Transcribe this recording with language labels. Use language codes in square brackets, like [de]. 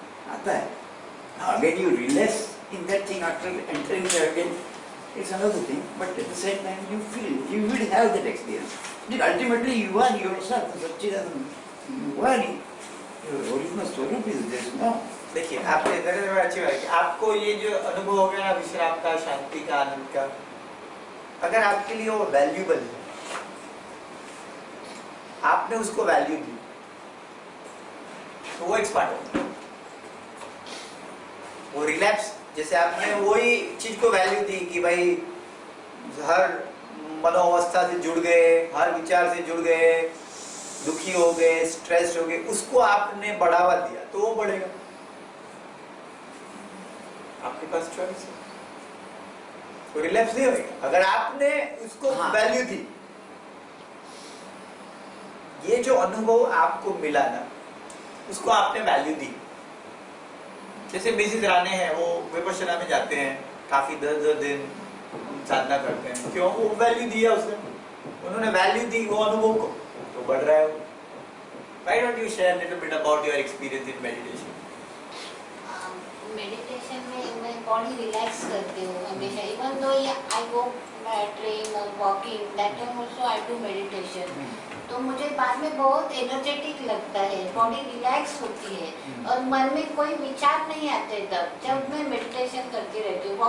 [hi] आता है. [en] Now again you relax in that thing after entering there again. It's another thing, but at the same time you feel, you will have that experience. Ultimately you are yourself, Satchidanand. You are your original swarup is this, no? [hi] देखिए, आपने इधर अच्छी बात की, आपको ये जो अनुभव हो गया ना, विश्राम का, शांति का, आनंद का, अगर आपके लिए वो वैल्यूबल है, आपने उसको वैल्यू दी, तो वो एक्सपांड होगा। वो रिलैप्स, जैसे आपने वही चीज को वैल्यू दी कि भाई हर मनोअवस्था से जुड़ गए, हर विचार से जुड़ गए, दुखी हो गए, स्ट्रेस हो गए, उसको आपने बढ़ावा दिया, तो वो बढ़ेगा। आपके पास चॉइस है, तो रिलैप्स नहीं होगा अगर आपने उसको वैल्यू दी। ये जो अनुभव आपको मिला ना, उसको आपने वैल्यू दी, जैसे मिसिस राणे हैं, वो विपश्यना में जाते हैं, काफी 10 दिन साधना करते हैं। क्यों? वो वैल्यू दिया उसने, उन्होंने वैल्यू दी वो अनुभव को, तो बढ़ रहा है वो। [en] Why don't you share a little bit about your experience in meditation? [hi] Meditation में मैं बॉडी रिलैक्स करती हूँ हमेशा, [en] even though I go train [hi] और [en] Walking, that time also I do meditation. [hi] तो मुझे बाद में बहुत एनर्जेटिक लगता है, बॉडी रिलैक्स होती है और मन में कोई विचार नहीं आते तब जब मैं मेडिटेशन करती रहती हूँ।